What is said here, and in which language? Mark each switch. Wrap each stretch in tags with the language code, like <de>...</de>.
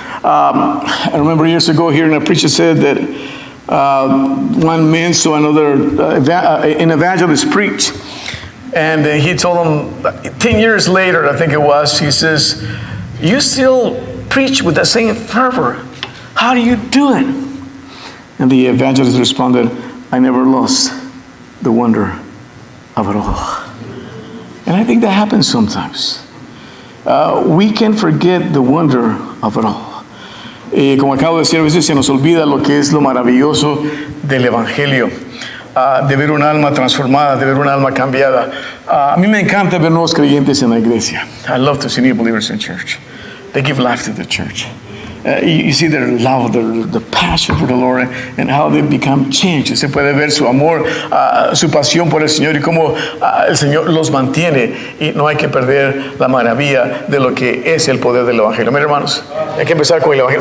<en>I remember years ago hearing a preacher said that one man saw another an evangelist preach, and he told him 10 years later, I think it was, he says, "You still preach with the same fervor. How do you do it?" And the evangelist responded, "I never lost the wonder of it all." And I think that happens sometimes. We can forget the wonder of it all.</en> <es>Como acabo de decir, a veces se nos olvida lo que es lo maravilloso del Evangelio, de ver un alma transformada, de ver un alma cambiada. A mí me encanta ver nuevos creyentes en la iglesia.</es> <en>I love to see new believers in church. They give life to the church. You see their love, the passion for the Lord, and how they become changed.</en> <es>Se puede ver su amor, su pasión por el Señor, y cómo el Señor los mantiene, y no hay que perder la maravilla de lo que es el poder del Evangelio. Miren, hermanos, hay que empezar con el Evangelio.</es>